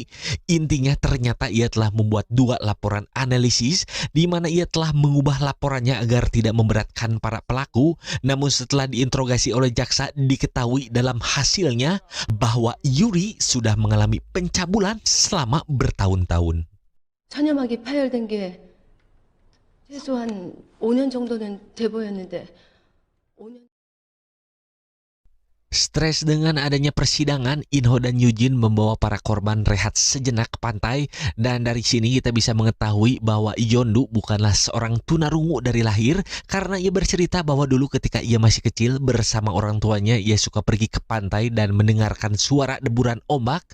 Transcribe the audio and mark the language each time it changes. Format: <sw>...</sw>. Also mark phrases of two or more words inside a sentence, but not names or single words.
<id>Intinya ternyata ia telah membuat 2 laporan analisis di mana ia telah mengubah laporannya agar tidak memberatkan para pelaku. Namun setelah diinterogasi oleh jaksa, diketahui dalam hasilnya bahwa Yuri sudah mengalami pencabulan selama bertahun-tahun.</id> <ko>천연막이 파열된 게 최소한 5년 정도는 돼 보였는데 5년</ko> <id>Stres dengan adanya persidangan, In-ho dan Eugene membawa para korban rehat sejenak ke pantai. Dan dari sini kita bisa mengetahui bahwa Yeondu bukanlah seorang tunarungu dari lahir, karena ia bercerita bahwa dulu ketika ia masih kecil bersama orang tuanya ia suka pergi ke pantai dan mendengarkan suara deburan ombak.</id>